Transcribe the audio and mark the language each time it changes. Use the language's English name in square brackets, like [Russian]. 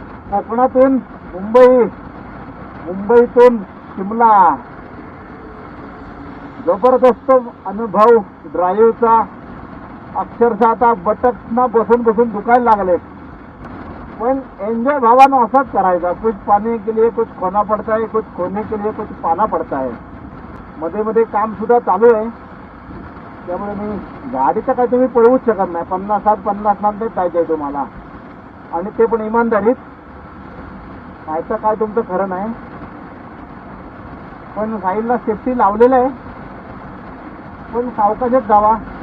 [Marathi] कोकणातून मुंबई, मुंबईतून शिमला. जबरदस्त अनुभव ड्राईव्हचा. अक्षरशः आता बटकना बसून बसून दुखायला लागले. पण एन्जॉय भावानं असाच करायचा. [Hindi] कुछ पाने के लिए कुछ खोना पड़ता है, कुछ खोने के लिए कुछ पाना पड़ता है. [Marathi] मध्ये मध्ये काम सुद्धा चालू आहे. त्यामुळे मी गाडीचं काय तुम्ही पळवूच शकत नाही. 50 नंतर पाहिजे तुम्हाला, आणि ते पण इमानदारीत. नाहीतर काय तुमचं खरं नाही. पण साईडला सेफ्टी लावलेलं आहे, पण सावकाशच जावा.